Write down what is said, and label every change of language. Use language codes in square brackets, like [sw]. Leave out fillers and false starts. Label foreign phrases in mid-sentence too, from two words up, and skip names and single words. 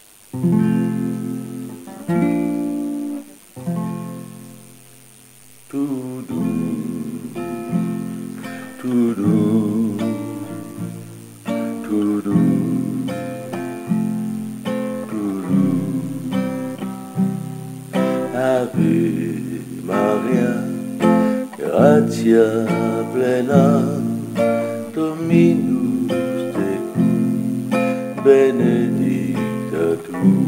[fr] Tout doux, tout doux, tout doux, tout doux. [la] Ave Maria, gratia plena, Dominus tecum, benedicta tu